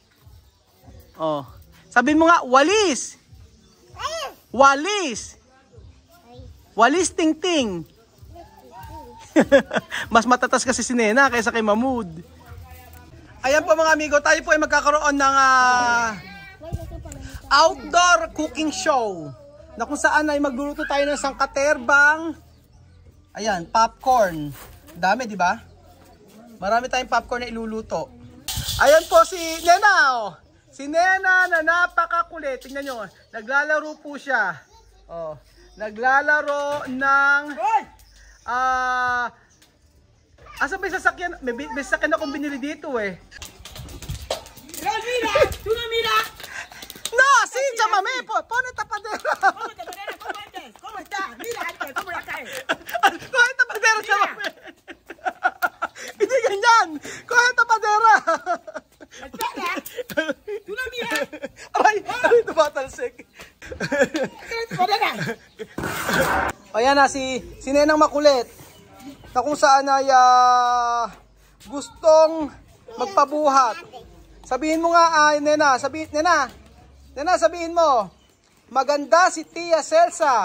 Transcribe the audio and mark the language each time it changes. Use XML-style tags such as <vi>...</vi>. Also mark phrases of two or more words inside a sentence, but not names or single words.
<tl>Sabihin mo nga, walis. Walis ting-ting. Mas matatas kasi si Nena kaysa kay Mahmoud. Ayan po mga amigo, tayo po ay magkakaroon ng</tl> <en>outdoor cooking show.</en> <tl>Na kung saan ay magluluto tayo ng sangkaterbang. Ayan, popcorn. Dami, di ba? Marami tayong popcorn na iluluto. Ayan po si Nena. Si Nena na napakakulit. Tingnan nyo, naglalaro po siya. Naglalaro ng asa may sasakyan? May sasakyan akong binili dito eh.</tl> <es>Mira. No, si Chamame, pone tapadera. ¿Cómo está? Mira, ¿cómo la cae? Pone tapadera,</es> <tl>Chamame. Hindi ganyan.</tl> <es>Pone tapadera. Tú no mira.</es> <tl>Ay, tumatalsik. Ayan na si Nenang makulit na kung saan ay gustong magpabuhat. Sabihin mo nga Nena, sabihin mo, maganda si Tia Celsa.</tl>